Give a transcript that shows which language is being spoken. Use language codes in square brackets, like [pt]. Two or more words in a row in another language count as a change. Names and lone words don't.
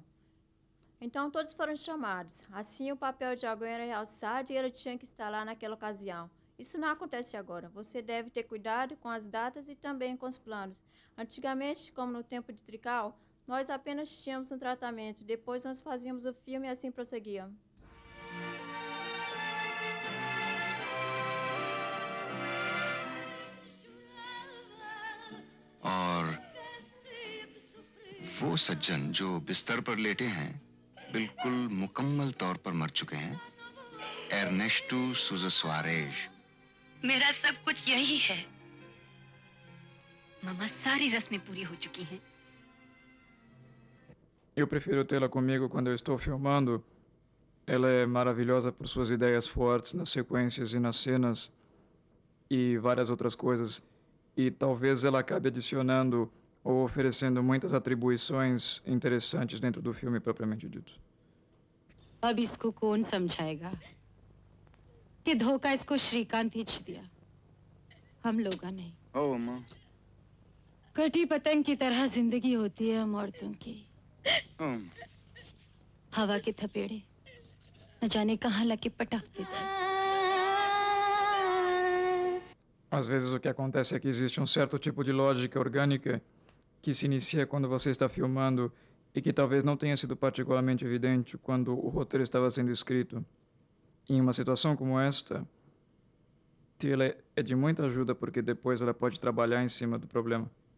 [pt] Então todos foram chamados. Assim o papel de alguém era realçado e ele tinha que estar lá naquela ocasião. Isso não acontece agora. Você deve ter cuidado com as datas e também com os planos. Antigamente, como no tempo de Trical, nós apenas tínhamos um tratamento. Depois nós fazíamos o filme e assim prosseguia. [hi] और वो सज्जन जो बिस्तर पर लेटे हैं बिल्कुल मुकम्मल तौर पर मर चुके हैं, एर्नेस्टो सूजा सुआरेज। मेरा सब कुछ यही है। मामा सारी रस्में पूरी हो चुकी हैं। [pt] Eu prefiro tê-la comigo quando eu estou filmando. Ela é maravilhosa por suas ideias fortes nas sequências e nas cenas e várias outras coisas. E talvez ela acabe adicionando ou oferecendo muitas atribuições interessantes dentro do filme propriamente dito. [hi] अब इसको कौन समझाएगा कि धोखा इसको श्रीकांत ही दिया, हम लोगों नहीं। ओ अम्मा। कटी पतंग की तरह जिंदगी होती है हम औरतों की। हवा के थपेड़े न जाने कहाँ लगे पटकते थे। [pt] Às vezes o que acontece é que existe um certo tipo de lógica orgânica que se inicia quando você está filmando e que talvez não tenha sido particularmente evidente quando o roteiro estava sendo escrito. Em uma situação como esta, tê-la é de muita ajuda porque depois ela pode trabalhar em cima do problema.